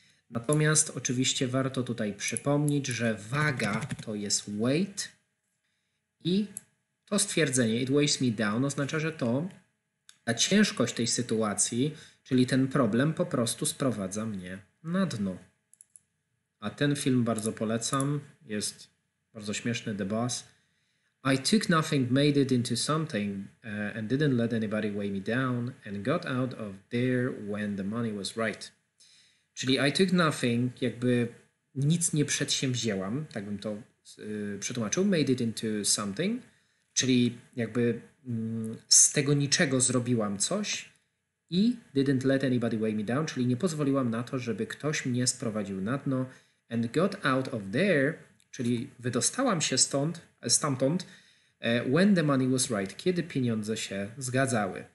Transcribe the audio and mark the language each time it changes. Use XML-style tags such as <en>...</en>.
<pl>Natomiast oczywiście warto tutaj przypomnieć, że waga to jest weight i to stwierdzenie</pl> <en>it weighs me down</en> <pl>oznacza, że ta ciężkość tej sytuacji, czyli ten problem po prostu sprowadza mnie na dno. A ten film bardzo polecam, jest bardzo śmieszny, The Boss.</pl> <en>I took nothing, made it into something and didn't let anybody weigh me down and got out of there when the money was right.</en> <pl>Czyli</pl> <en>I took nothing,</en> <pl>jakby nic nie przedsięwzięłam, tak bym to przetłumaczył,</pl> <en>made it into something,</en> <pl>czyli jakby z tego niczego zrobiłam coś i</pl> <en>didn't let anybody weigh me down,</en> <pl>czyli nie pozwoliłam na to, żeby ktoś mnie sprowadził na dno</pl> <en>and got out of there,</en> <pl>czyli wydostałam się stamtąd</pl> <en>when the money was right,</en> <pl>kiedy pieniądze się zgadzały.</pl>